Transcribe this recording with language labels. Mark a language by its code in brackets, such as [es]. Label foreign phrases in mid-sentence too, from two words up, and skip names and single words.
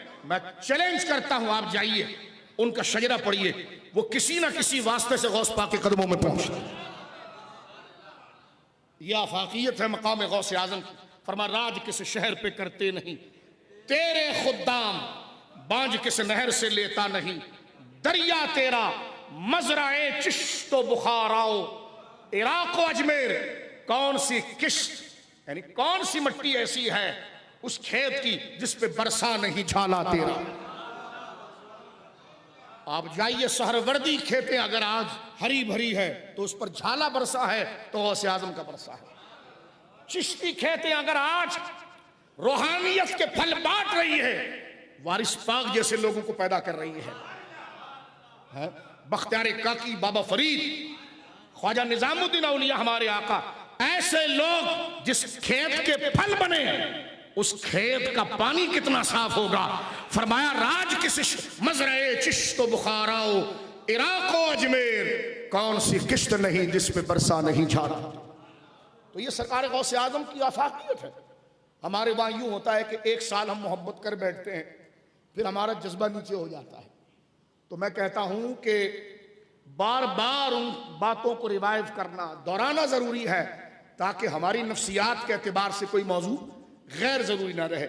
[hi] मैं चैलेंज करता हूं, आप जाइए उनका शजरा पढ़िए, वो किसी ना किसी वास्ते से गौस पाक के कदमों में पहुंचता है। यह आफाकियत है मकाम गौसे आजम की। फरमा राज किस शहर पे करते नहीं, तेरे खुद्दाम बांझ किस नहर से लेता नहीं, दरिया तेरा मजराए चिश्तो बुखाराओ, इराको अजमेर कौन सी किश्त यानी कौन सी मट्टी ऐसी है उस खेत की जिस पे बरसा नहीं झाला तेरा। आप जाइए सहरवर्दी खेतें अगर आज हरी भरी है तो उस पर झाला बरसा है तो गौसे आजम का बरसा है। चिश्ती खेतें अगर आज रूहानियत के फल बांट रही है, वारिस पाक जैसे लोगों को पैदा कर रही है। बख्तियार काकी, बाबा फरीद, ख्वाजा निजामुद्दीन औलिया हमारे आका, ऐसे लोग जिस खेत के फल बने उस खेत का पानी कितना साफ होगा। फरमाया राज किस मजरे चिश्तो बुखाराओ, इराको अजमेर कौन सी किश्त नहीं जिस पे बरसा नहीं झाला। तो ये सरकार गौसे आजम की आफाकियत है। हमारे वहां यूं होता है कि एक साल हम मोहब्बत कर बैठते हैं, फिर हमारा जज्बा नीचे हो जाता है। तो मैं कहता हूं कि बार बार उन बातों को रिवाइव करना, दोहराना जरूरी है, ताकि हमारी नफ्सियात के एतबार से कोई मौजू गैर जरूरी ना रहे।